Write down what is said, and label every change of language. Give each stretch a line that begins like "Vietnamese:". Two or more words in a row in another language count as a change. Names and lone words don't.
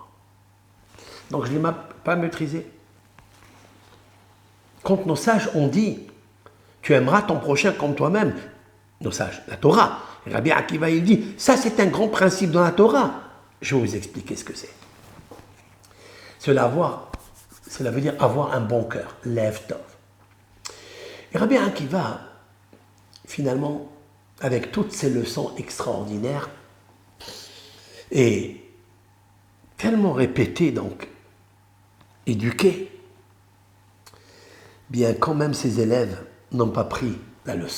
French: Donc je ne l'ai pas maîtrisé. Quand nos sages ont dit « Tu aimeras ton prochain comme toi-même », nos sages, la Torah, Rabbi Akiva il dit « Ça c'est un grand principe dans la Torah ». Je vais vous expliquer ce que c'est. Cela veut dire avoir un bon cœur,
Hebrew: לב טוב.
French: Et Rabbi Akiva, finalement, avec toutes ces leçons extraordinaires, et tellement répétées, donc, éduquées, bien quand même ses élèves n'ont pas pris la leçon.